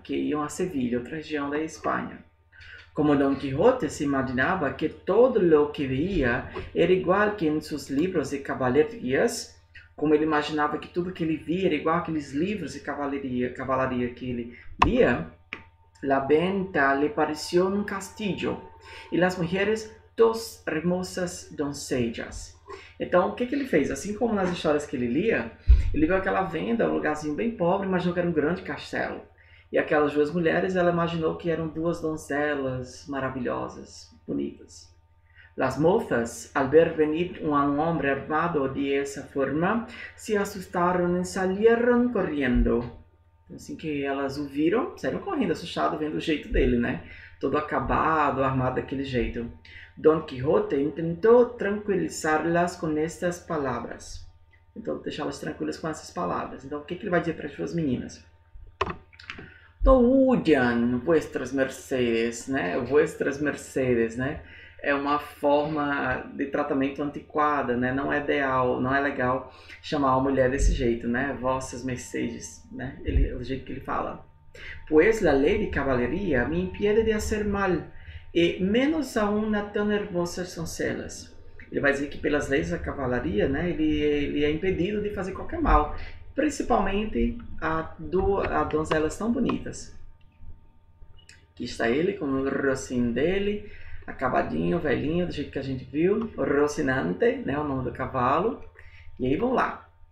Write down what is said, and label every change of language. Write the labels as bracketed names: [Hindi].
[Portuguese] Que iam a Sevilha, outra região da Espanha. Como Don Quixote se imaginava que [Spanish] todo lo que veía era igual que [Portuguese] em seus livros de cavalarias, como ele imaginava que tudo que ele via era igual aqueles livros de cavalaria que ele lia, [Spanish] la venta le pareció un castillo e las mujeres dos hermosas doncellas. [Portuguese] Então, o que ele fez? Assim como nas histórias que ele lia, ele viu aquela venda, um lugarzinho bem pobre, imaginou que era um grande castelo. E aquelas duas mulheres, ela imaginou que eram duas donzelas maravilhosas, bonitas. [Spanish] Las mozas, al ver venir un hombre armado de esa forma, se asustaron y salieron corriendo. [Portuguese] Assim que elas o viram, saíram correndo, assustado, vendo o jeito dele, né? Todo acabado, armado daquele jeito. Don Quixote tentou tranquilizá-las com estas palavras. Então, deixá-las tranquilas com essas palavras. Então, o que ele vai dizer para as duas meninas? [Spanish] No huyan, vuestras mercedes, né? Vuestras mercedes, né? [Portuguese] É uma forma de tratamento antiquada, né? Não é ideal, não é legal chamar uma mulher desse jeito, né? Vossas mercedes, né? O jeito que ele fala. [Spanish] Pues la ley de caballería me impide de hacer mal, e menos aún a tan hermosas doncelas. [Portuguese] Ele vai dizer que pelas leis da cavalaria, né? Ele é impedido de fazer qualquer mal, principalmente a donzelas tão bonitas. Aqui está ele com o rocinho dele, acabadinho, velhinho, do jeito que a gente viu, Rocinante, né, o nome do cavalo. E aí vamos lá.